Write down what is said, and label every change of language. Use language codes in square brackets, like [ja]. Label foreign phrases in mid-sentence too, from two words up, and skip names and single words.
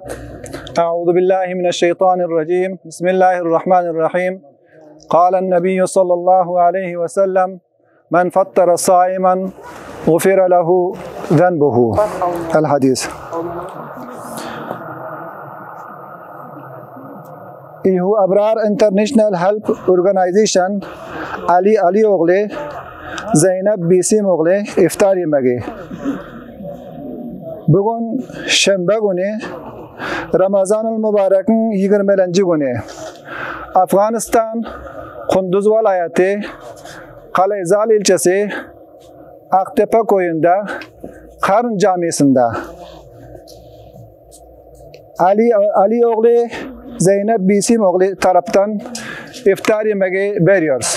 [ar] أعوذ بالله من الشيطان الرجيم بسم الله الرحمن الرحيم قال النبي صلى الله عليه وسلم من فطر صائما غفر له ذنبه الحديث. [tr] İHU Abrar International Help Organization Ali oğlu Zeynep Bisim oğlu iftar yemeği. Bugün Şembe günü Ramazan-ı Mübarek'in 20. günü. Afganistan Kunduz vilayeti Kaleizal ilçesi Aktepe köyünde Karın Camisi'nde Ali oğlu Zeynep Bisim oğlu taraftan iftar yemeği veriyoruz.